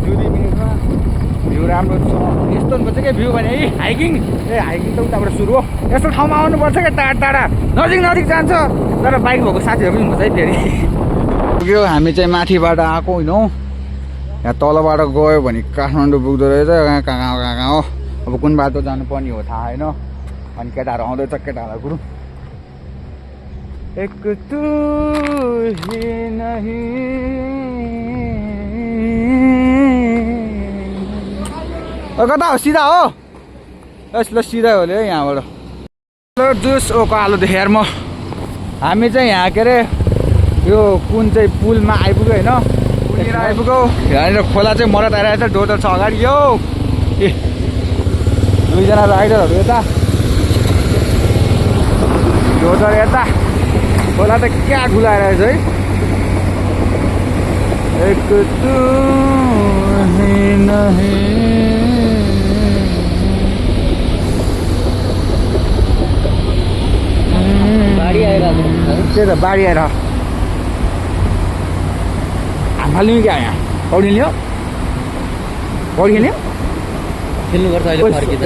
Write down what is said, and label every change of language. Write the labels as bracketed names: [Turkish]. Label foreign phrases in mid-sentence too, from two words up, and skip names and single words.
[Nepali] 2 मिनटमा भ्यू राम्रो छ यस्तो हुनुपर्छ क्या भ्यू भने हाइकिङ त उताबाट सुरु हो यस्तो ठाउँमा आउनुपर्छ क्या टाढा टाढा नजिक जान्छ तर बाइक भएको साथीहरू पनि हुन्छ है फेरि पुग्यो हामी चाहिँ माथिबाट आएको होइन हौ यहाँ तलबाट गयो भने काठमाडौँ पुग्दो रहेछ कहाँ हो अब कुन बाटो जानुपर्ने हो थाहा होइन अनि केटाहरू आउँदैछ केटाहरूलाई गुरु [Hindi] एक तू ही नहीं [Nepali] कता हो सिधा हो ल सिधा हो अरे यहाँबाट जुस कालो देखेर म हामी चाहिँ यहाँ के अरे यो कुन चाहिँ पुलमा आइपुग्यो होइन पुलतिर आइपुग्यो यहाँनिर खोला चाहिँ मरत आइरहेको छ डोजर छ अगाडि यो ए दुईजना राइडरहरू यता डोजर यता खोला त क्या ठुलो आइरहेको छ है [Hindi] एक तू ही नहीं [Nepali] बाढी आइरहेको त्यही त बाढी आएर हाल्नु क्या यहाँ पौडी लियो पौडी खेल्यो खेल्नुपर्छ अहिले फर्किँदा